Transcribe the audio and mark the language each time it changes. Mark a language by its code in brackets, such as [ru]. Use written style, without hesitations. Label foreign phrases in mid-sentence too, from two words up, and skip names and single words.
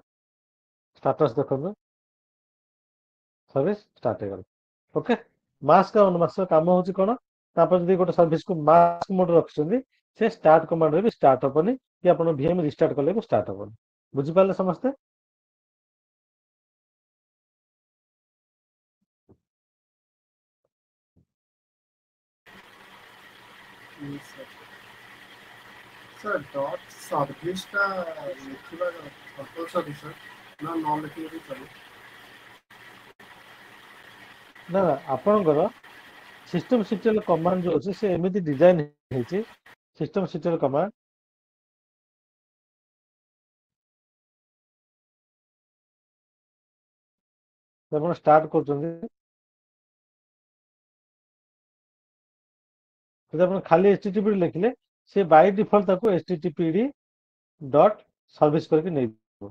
[or] ଷ୍ଟାଟସ୍ ଦେଖନ୍ତୁ, [en] service start [or] ହେଇଗଲା। ଓକେ, ମାସ୍କ ଆଉ ଅନମାସ୍କ କାମ ହଉଛି କଣ, ତାପରେ ଯଦି ଗୋଟେ ସର୍ଭିସକୁ ମାସ୍କ ମୋଡରେ ରଖିଛନ୍ତି, ସେ ଷ୍ଟାର୍ଟ କମାଣ୍ଡରେ ବି ଷ୍ଟାର୍ଟ ହବନି, କି ଆପଣ VM ରିଷ୍ଟାର୍ଟ କଲେ ବି ଷ୍ଟାର୍ଟ ହବନି। ବୁଝିପାରିଲେ ସମସ୍ତେ? [hi] सर [en] dot service [hi] का लिखिबा कंपलसरी सर ना न लिखिले भी चले। [or] ନା ନା, ଆପଣଙ୍କର [en] system CTL command [or] ଯୋଉ ଅଛି, ସେ ଏମିତି ଡିଜାଇନ ହେଇଛି। [en] system CTL command [or] ଆପଣ ଷ୍ଟାର୍ଟ କରୁଛନ୍ତି, ଯଦି ଆପଣ ଖାଲି HTTPD ଲେଖିଲେ, ସେ [en] by default [or] ତାକୁ [en] HTTPD dot service [or] କରିକି ନେଇଯିବ।